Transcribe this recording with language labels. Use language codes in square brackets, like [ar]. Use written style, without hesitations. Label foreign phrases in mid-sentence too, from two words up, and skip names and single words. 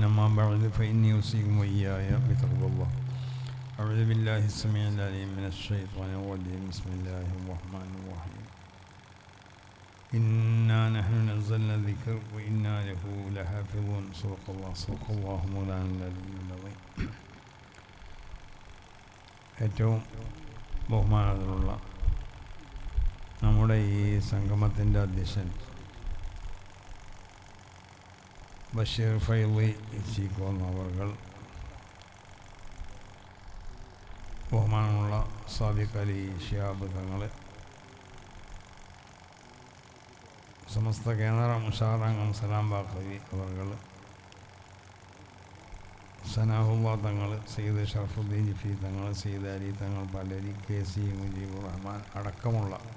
[ar] أما بعد فإني أوصيكم وإياي بتقوى الله. أعوذ بالله السميع العليم من الشيطان الرجيم. بسم الله الرحمن الرحيم. إنا نحن نزلنا الذكر وإنا له لحافظون. صدق الله مولانا العلي العظيم. [ml] ഏറ്റവും ബഹുമാനത്തിലുള്ള നമ്മുടെ ഈ സംഗമത്തിൻ്റെ അധ്യക്ഷൻ ബഷീർ ഫൈളി ചീക്കോന്ന് അവർ, ബഹുമാനമുള്ള സാദിഖ് അലി ശിഹാബ് തങ്ങൾ, സമസ്ത കേന്ദ്ര മുഷാറംഗം സലാം ബാഖവി അവർ, സനാഹുല്ലാ തങ്ങൾ, സയ്യിദ് ഷറഫുദ്ദീൻ ജിഫി തങ്ങൾ, സയ്യിദ് അലി തങ്ങൾ, പലരി, കെ സി മുജീബുർ റഹ്മാൻ അടക്കമുള്ള